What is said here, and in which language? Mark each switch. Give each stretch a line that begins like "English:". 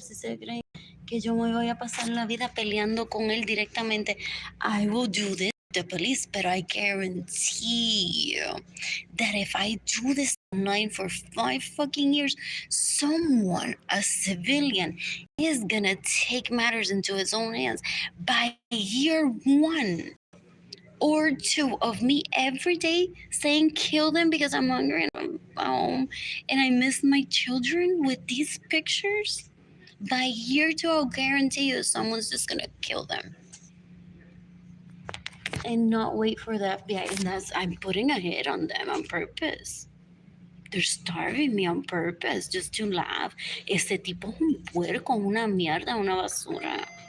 Spanish: Si se creen que yo me voy a pasar la vida peleando con él directamente.
English: I will do this. the police, but I guarantee you that if I do this online for 5 fucking years, someone, a civilian, is gonna take matters into his own hands. By year 1 or 2 of me every day saying kill them because I'm hungry and I'm home and I miss my children with these pictures, by year 2 I'll guarantee you someone's just gonna kill them and not wait for the FBI. And that's, I'm putting a hit on them on purpose. They're starving me on purpose just to laugh.
Spanish: Ese tipo es un puerco, una mierda, una basura.